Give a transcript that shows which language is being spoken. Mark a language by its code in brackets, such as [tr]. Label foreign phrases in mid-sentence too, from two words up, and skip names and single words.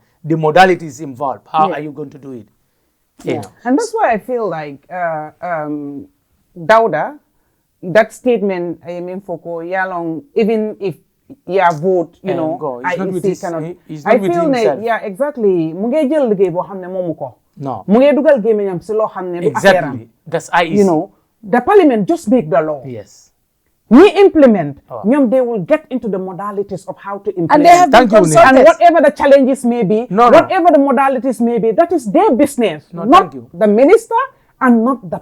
[en] The modalities involved. How are you going to do it? Yeah. And that's why I feel like Dauda, that statement, I mean, Foko, Yalong, even if vote, you know, I feel like, yeah, exactly. [wo] Muge jël liggéey boo xam ne moomu ko. [en] No. [wo] Muge dugal gémmiñam si loo xam ne du affaire. [en] That's IEC. You know, the parliament just make the law. Yes. We implement, they will get into the modalities of how to implement. And they have been consulted. And whatever the challenges may be, whatever the modalities may be, that is their business. Not the minister and not the parliament.